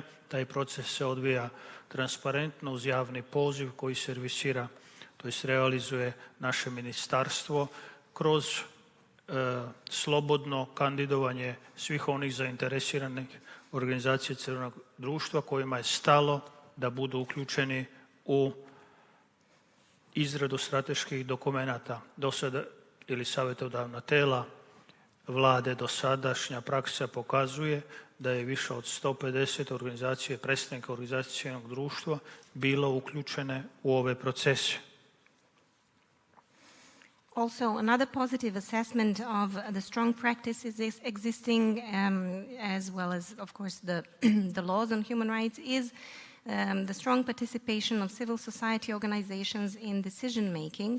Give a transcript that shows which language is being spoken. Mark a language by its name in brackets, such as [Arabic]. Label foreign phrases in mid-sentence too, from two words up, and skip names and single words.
[Serbian] Taj proces se odvija transparentno uz javni poziv koji servisira, to jest realizuje naše ministarstvo kroz slobodno kandidovanje svih onih zainteresiranih organizacija civilnog društva kojima je stalo da budu uključeni u izradu strateških dokumenata. Do sada, ili savjetodavna tela vlade, dosadašnja praksa pokazuje da je više od 150 organizacije, predstavnika organizacije civilnog društva bilo uključene u ove procese. [English] Also, another positive assessment of the strong practices existing, as well as, of course, the laws on human rights, is the strong participation of civil society organizations in decision making.